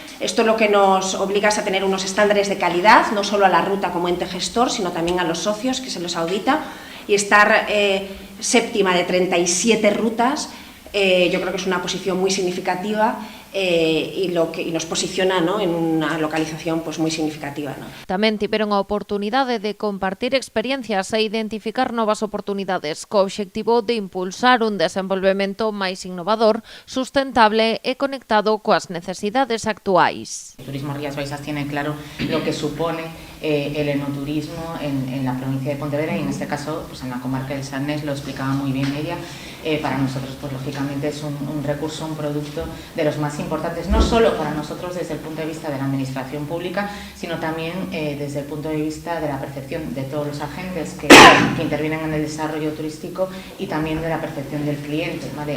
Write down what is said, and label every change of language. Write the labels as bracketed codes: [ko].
[es] Esto lo que nos obliga es a tener unos estándares de calidad, no solo a la ruta como ente gestor, sino también a los socios que se los audita, y estar séptima de 37 rutas. Yo creo que es una posición muy significativa y nos posiciona, ¿no?, en una localización pues muy significativa, ¿no? [gl] Tamén tiveron a oportunidade de compartir experiencias e identificar novas oportunidades co obxectivo de impulsar un desenvolvemento máis innovador, sustentable e conectado coas necesidades actuais. [es] El Turismo Rías Baixas tiene claro lo que supone el enoturismo en la provincia de Pontevedra y en este caso pues en la comarca del Salnés, lo explicaba muy bien ella. para nosotros, pues lógicamente es un recurso, un producto de los más importantes, no solo para nosotros desde el punto de vista de la administración pública, sino también desde el punto de vista de la percepción de todos los agentes que intervienen en el desarrollo turístico y también de la percepción del cliente, ¿vale?